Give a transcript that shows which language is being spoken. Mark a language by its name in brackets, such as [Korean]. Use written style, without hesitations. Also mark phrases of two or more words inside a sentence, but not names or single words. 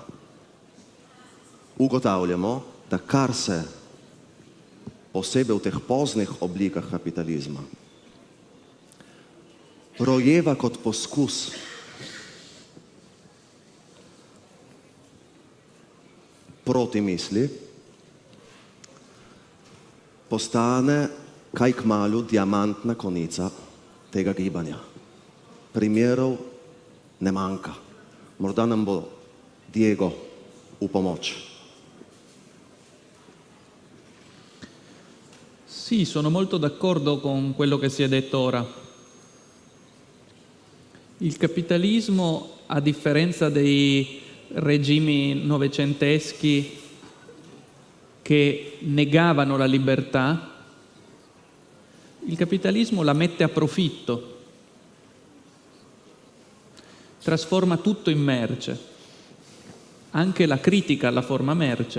[Slovenian] Ugotavljamo, da kar se posebej v teh poznih oblikah kapitalizma rojeva kot poskus protimisli, postane kaj kmalu diamantna konica tega gibanja. primerov ne manjka. Morda nam bo Diego v pomoč. [Italian] Sì, sono molto d'accordo con quello che si è detto ora. Il capitalismo, a differenza dei regimi novecenteschi che negavano la libertà, il capitalismo la mette a profitto, trasforma tutto in merce, anche la critica alla forma merce.